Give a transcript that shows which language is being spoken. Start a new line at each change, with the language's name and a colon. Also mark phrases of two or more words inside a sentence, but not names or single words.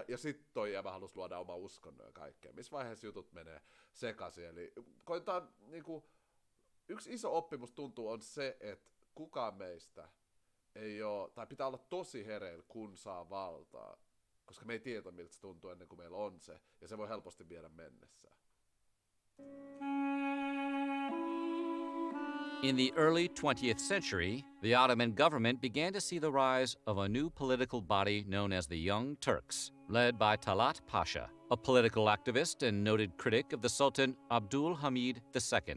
Finnish: Ja sit toi jäbä halus luoda oma uskonnon ja kaikkea. Missä vaiheessa jutut menee sekaisin. Eli koetaan niinku, yksi iso oppimus tuntuu on se, että kukaan meistä ei oo, tai pitää olla tosi hereillä, kun saa valtaa. Koska me ei tiedä, miltä se tuntuu ennen kuin meillä on se. Ja se voi helposti viedä mennessään.
English: In the early 20th century, the Ottoman government began to see the rise of a new political body known as the Young Turks, led by Talat Pasha, a political activist and noted critic of the Sultan Abdul Hamid II.